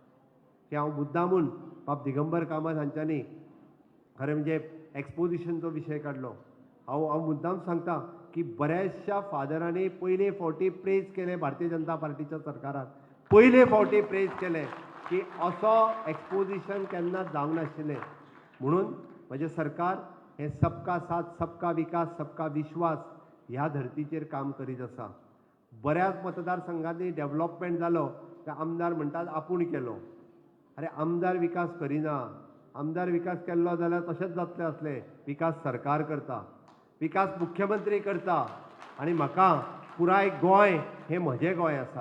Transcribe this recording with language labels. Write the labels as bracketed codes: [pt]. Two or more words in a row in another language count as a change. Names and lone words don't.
[kok] की हांव मुद्दामून बाब दिगंबर कामत हांच्यांनी खरें म्हणजे एक्सपोजिशनचो विशय काडलो. हांव मुद्दाम सांगता की बऱ्याचशा फादरांनी पयले फावटी प्रेज केले भारतीय जनता पार्टीच्या सरकाराक, पयले फावटी प्रेज केले की असो एक्सपोजिशन केन्ना जावंक नाशिल्लें. म्हणून म्हजें सरकार हें [hi] सबका साथ सबका विकास सबका विश्वास [kok] ह्या धर्तीचेर काम करीत आसा. बऱ्याच मतदारसंघांनी डेव्हलपमेंट जालो ते आमदार म्हणटात आपूण केलो. अरे आमदार विकास करिना. आमदार विकास केल्लो जाल्यार तशेंच जातलें आसलें. विकास सरकार करता, विकास मुख्यमंत्री करता आनी म्हाका पुराय गोंय हें म्हजें गोंय आसा.